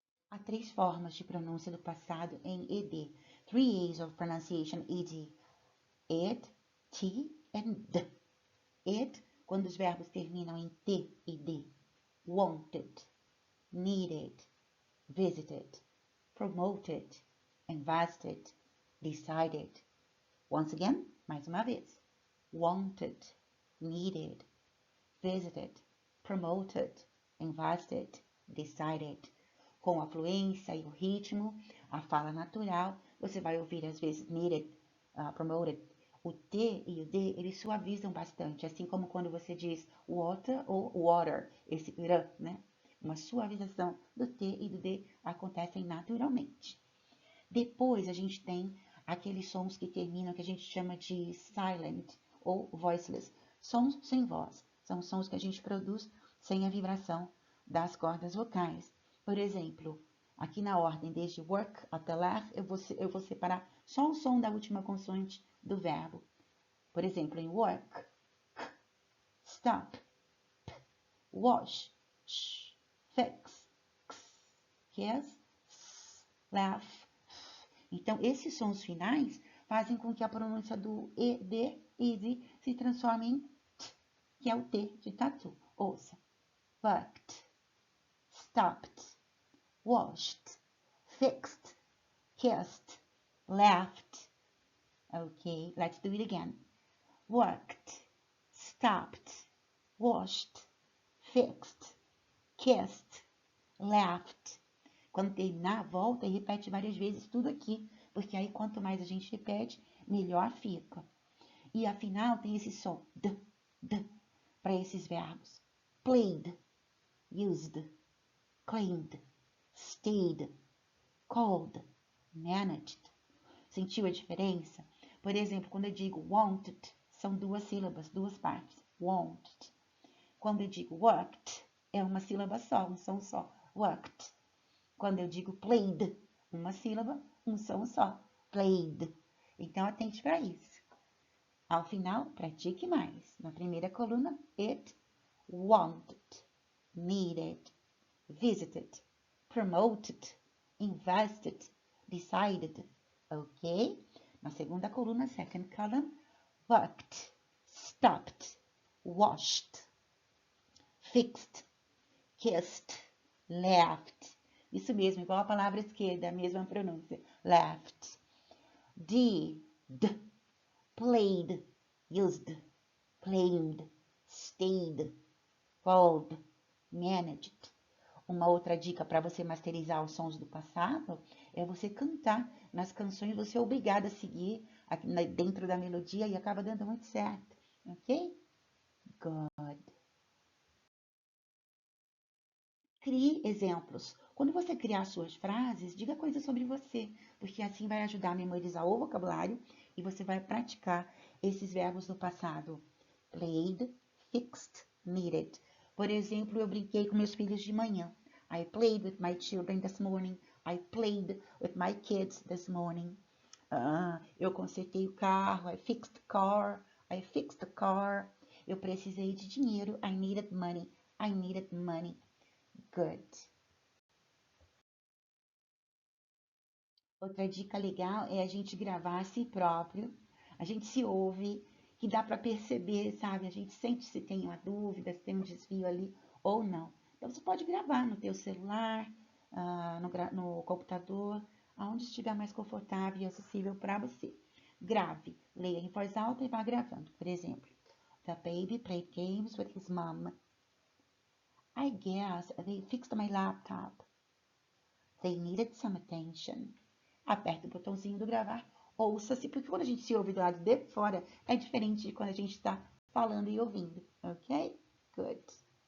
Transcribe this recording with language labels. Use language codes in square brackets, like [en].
[pt] Há 3 formas de pronúncia do passado em ed. [en] 3 ways of pronunciation ed. [pt] Ed, t and d. Ed, quando os verbos terminam em t e d. [en] Wanted, needed, visited, promoted, invested, decided. Once again, [pt] mais uma vez. [en] Wanted, needed, visited, promoted, invested, decided. [pt] com a fluência e o ritmo, a fala natural. Você vai ouvir, às vezes, needed, promoted. O T e o D, eles suavizam bastante, assim como quando você diz water ou water, esse R, né? Uma suavização do T e do D acontecem naturalmente. Depois a gente tem aqueles sons que terminam, que a gente chama de silent ou voiceless. Sons sem voz. São sons que a gente produz sem a vibração das cordas vocais. Por exemplo, aqui na ordem, desde work até laugh, eu vou separar só o som da última consoante do verbo. Por exemplo, em work, stop, wash, fix, kiss, laugh. Então, esses sons finais fazem com que a pronúncia do ED, easy, se transforme em T, que é o T de tatu. Ouça. [en] Worked, stopped, washed, fixed, kissed, laughed. Okay, let's do it again. Worked, stopped, washed, fixed, kissed, laughed. [pt] Quando terminar, volta e repete várias vezes tudo aqui, porque aí quanto mais a gente repete, melhor fica. E afinal tem esse som d para esses verbos. [en] Played, used, cleaned, stayed, called, managed. [pt] Sentiu a diferença? Por exemplo, quando eu digo wanted, são duas sílabas, duas partes. Wanted. Quando eu digo worked, é uma sílaba só, um som só. Worked. Quando eu digo played, uma sílaba, um som só. Played. Então, atente para isso. Ao final, pratique mais. Na primeira coluna, [en] it, wanted, needed, visited, promoted, invested, decided. [pt] Ok? Na segunda coluna, [en] second column, worked, stopped, washed, fixed, kissed, laughed. [pt] Isso mesmo, igual a palavra esquerda, a mesma pronúncia. [en] Laughed. Did, played, used, claimed, stayed, called, managed. [pt] Uma outra dica para você masterizar os sons do passado é você cantar nas canções, você é obrigado a seguir dentro da melodia e acaba dando muito certo, ok? Good. Crie exemplos. Quando você criar suas frases, diga coisas sobre você, porque assim vai ajudar a memorizar o vocabulário e você vai praticar esses verbos no passado. [en] Played, fixed, needed. [pt] Por exemplo, eu brinquei com meus filhos de manhã. [en] I played with my children this morning. I played with my kids this morning. [pt] Eu consertei o carro. [en] I fixed the car. I fixed the car. [pt] Eu precisei de dinheiro. [en] I needed money. I needed money. Good. [pt] Outra dica legal é a gente gravar a si próprio. A gente se ouve, que dá para perceber, sabe? A gente sente se tem uma dúvida, se tem um desvio ali ou não. Então, você pode gravar no teu celular, no computador, aonde estiver mais confortável e acessível para você. Grave, leia em voz alta e vá gravando. Por exemplo, [en] the baby played games with his mom. I guess they fixed my laptop. They needed some attention. [pt] Aperta o botãozinho do gravar, ouça-se, porque quando a gente se ouve do lado de fora, é diferente de quando a gente está falando e ouvindo, ok? Good.